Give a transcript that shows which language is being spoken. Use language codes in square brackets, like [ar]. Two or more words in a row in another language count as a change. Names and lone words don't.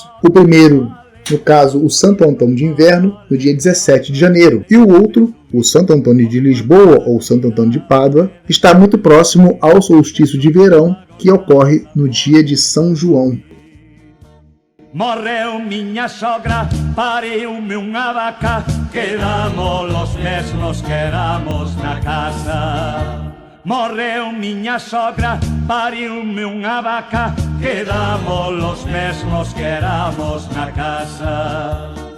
[pt] O primeiro, no caso, o Santo Antônio de Inverno, no dia 17 de janeiro, e o outro, o Santo Antônio de Lisboa, ou Santo Antônio de Pádua, está muito próximo ao solstício de verão, que ocorre no dia de São João. [gl] Morreu minha sogra, pariu-me unha vaca, quedamos los mesmos que éramos na casa. Morreu minha sogra, pariu-me unha vaca, quedamos los mesmos que éramos na casa.